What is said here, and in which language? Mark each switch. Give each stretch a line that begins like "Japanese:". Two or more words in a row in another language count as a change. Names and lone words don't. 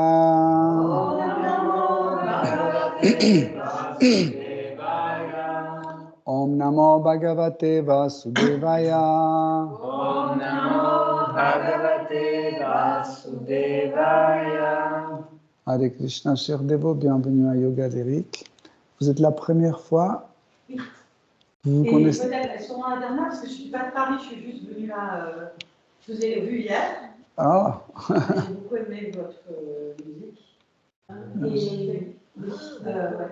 Sanskrit: ॐ नमो भगवते वासुदेवाय. ॐ नमो भगवते वासुदेवाय. ॐ नमो भगवते वासुदेवाय.
French: Hare Krishna, chers dévots, bienvenue à Yoga d'Eric. Vous êtes la première fois. Oui. Vous Et connaissez. peut-être sur mon internat, parce que je ne suis pas de Paris, je suis juste venue là, je vous ai vu hier. Ah, J'ai beaucoup aimé votre musique. Et, ouais.